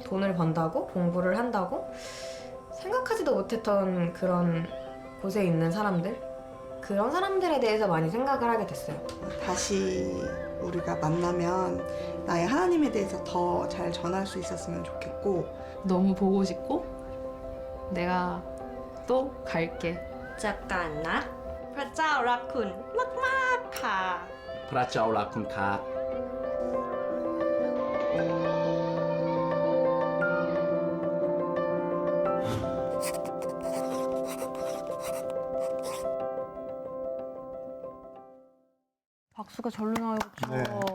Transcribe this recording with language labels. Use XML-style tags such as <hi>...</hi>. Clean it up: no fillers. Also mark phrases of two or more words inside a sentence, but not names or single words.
<ko>돈을 번다고, 공부를 한다고 생각하지도 못했던 그런 곳에 있는 사람들, 그런 사람들에 대해서 많이 생각을 하게 됐어요. 다시 우리가 만나면 나의 하나님에 대해서 더 잘 전할 수 있었으면 좋겠고 너무 보고 싶고 내가 또 갈게. 잠깐 나</ko> <th>พระเจ้ารักคุณมากๆค่ะ พระเจ้ารักคุณครับ</th> <ko>박수가 절로 나오죠. 네.</ko>